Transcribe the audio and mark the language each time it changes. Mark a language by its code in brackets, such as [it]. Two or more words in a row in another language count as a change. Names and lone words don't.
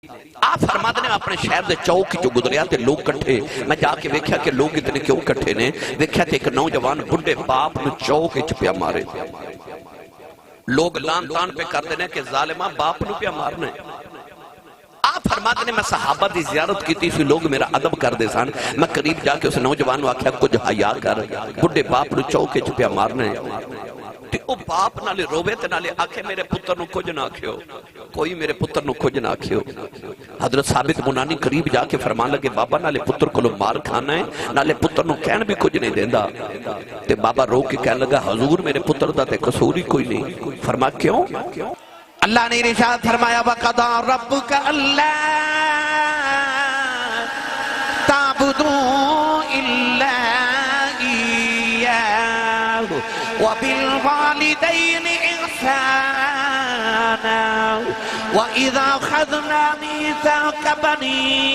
[pa] آپ فرماتے ہیں اپنے شہر دے چوک جو گزریا تے لوگ کٹھے، میں جا کے ویکھیا کہ لوگ اتنے کیوں کٹھے نے، ویکھیا تے ایک نوجوان بڈھے باپ نو چوک وچ پیا مارے، لوگ لان تان پہ کرتے ہیں کہ ظالمہ باپ نو پیا مارنے۔ آپ فرماتے ہیں میں صحابہ دی زیارت کی تھی، لوگ میرا ادب کر دے سان، میں قریب جا کے اس نوجوان آکھیا کچھ حیا کر، بڈھے باپ نو چوک وچ پیا مارنے۔ تے او باپ نالے روے تے نالے آکھے میرے پتر نو کچھ نہ آکھیو، کوئی میرے پتر نو کچھ نہ آکھیو۔ حضرت ثابت بنانی قریب جا کے فرمان لگے بابا نالے پتر کو مار کھانا ہے، نالے پتر نو کہن بھی کچھ نہیں دیندہ۔ تے بابا رو کے کہنے لگا حضور میرے پتر دا تے قصور ہی کوئی نہیں۔ فرما کیوں؟ [ur] اللہ نے ارشاد فرمایا [ar] وَقَضَىٰ رَبُّكَ أَلَّا تَعْبُدُوا إِلَّا إِيَّاهُ وَبِالْوَالِدَيْنِ إِحْسَانًا وَإِذَا أَخَذْنَا مِيثَاقَ بَنِي